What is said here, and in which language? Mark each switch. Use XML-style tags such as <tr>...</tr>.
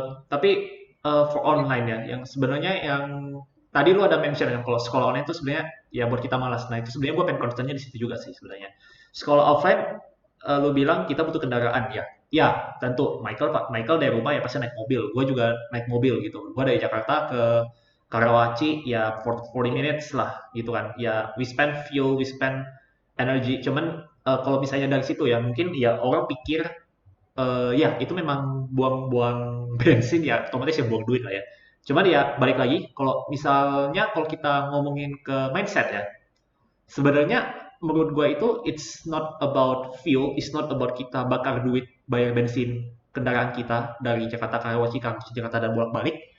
<id>Tapi</id> <en>for online</en> <id>ya, yang sebenarnya yang tadi lu ada</id> <en>mention</en> <id>yang kalau sekolah online itu sebenarnya ya buat kita malas. Nah itu sebenarnya gue pengen concernnya di situ juga sih sebenarnya. Sekolah offline, lu bilang kita butuh kendaraan ya. Ya tentu Michael dari rumah ya pasti naik mobil. Gue juga naik mobil gitu. Gue dari Jakarta ke Karawaci ya</id> <en>40 minutes</en> <id>lah gitu kan. Ya</id> <en>we spend fuel, we spend energy.</en> <id>Cuman kalau misalnya dari situ ya mungkin ya orang pikir ya itu memang buang-buang bensin ya, otomatis ya buang duit lah ya. Cuman ya balik lagi, kalau misalnya kalau kita ngomongin ke mindset ya, sebenarnya menurut gue itu</id> <en>it's not about fuel, it's not about</en> <id>kita bakar duit bayar bensin kendaraan kita dari Jakarta Karawaci, Karawaci Jakarta dan bolak-balik.</id>